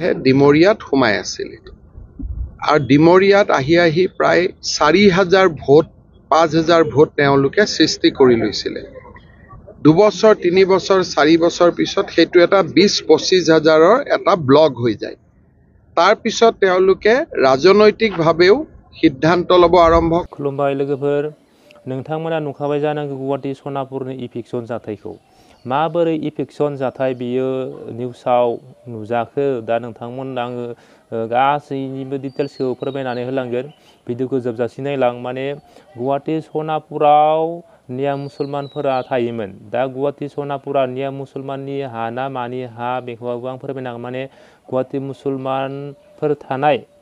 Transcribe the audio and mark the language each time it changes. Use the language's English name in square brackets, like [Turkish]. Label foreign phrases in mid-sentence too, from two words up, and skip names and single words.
[Assamese] ডিমৰিয়াত সোমাই আছিল আৰু ডিমৰিয়াত আহি প্ৰায় 4,000 ভোট 5,000 ভোট তেওঁলোকে সৃষ্টি কৰি লৈছিলে 2 বছৰ 3 বছৰ 4 বছৰ পিছত সেইটো এটা 20-25 হাজাৰৰ এটা ব্লক হৈ যায় তাৰ পিছত তেওঁলোকে ৰাজনৈতিকভাৱেও সিদ্ধান্ত ল'ব আৰম্ভ [Bodo] खुलुमबाय लोगोफोर नोंथांमोना नुखाबाय जानांगौ गुवाहाटी सनापुरनि इभिक्सन जाथायखौ माबोरै इभिक्सन जाथाय बियो निउसाव नुजाखो दा नोंथांमोन आङो गासैनिबो डिटेल्सखौ फोरमायनानै होलांगोन भिडिअखौ जोबजासिम नायलां माने गुवाहाटी सनापुराव निया मुसलमानफोरा थायोमोन दा गुवाहाटी सनापुरा निया मुसलमाननि हा ना मानि हा बेखौबो आं फोरमायनांगोन माने गुवाहाटी मुसलमानफोर थानाय